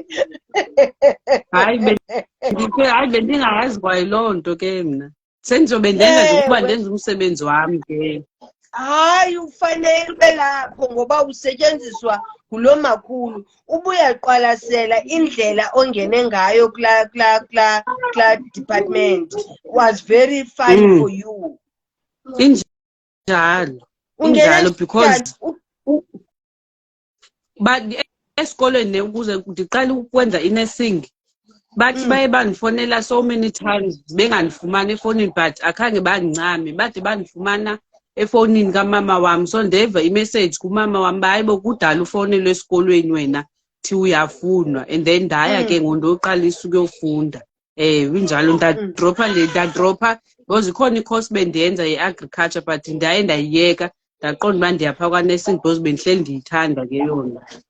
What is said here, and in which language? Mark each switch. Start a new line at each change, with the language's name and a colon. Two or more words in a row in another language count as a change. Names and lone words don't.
Xhosa: Hayi bendingayazi kwayiloo nto ke mna. Sendizobe ndenza nje ukuba ndenza umsebenzi wami ke. Hayi, ufanele ube lapho ngoba usetyenziswa ngulo makhulu. Ubuyaqwalasela indlela ongene ngayo kula department
English: was very fun for you.
Xhosa: Injalo because but esikolweni ukuze ndiqale ukwenza i-nursing bathi baye bandifonela
English: so many times
Xhosa: bengandifumani efonini but akhange bandincame, bade bandifumana efonini kamama wam. So ndeva imessage kumama wam baye bokudala ufonelwe esikolweni wena thi uyafunwa
English: and then
Xhosa: ndaya ke ngondoqalisa ukuyofunda. Injalo ndadropa because ikhona i-course bendiyenza ye-agriculture but ndaye ndayiyeka ndaqonda uba ndiyapha kwa-nursing because bendihleli ndiyithanda ke yona.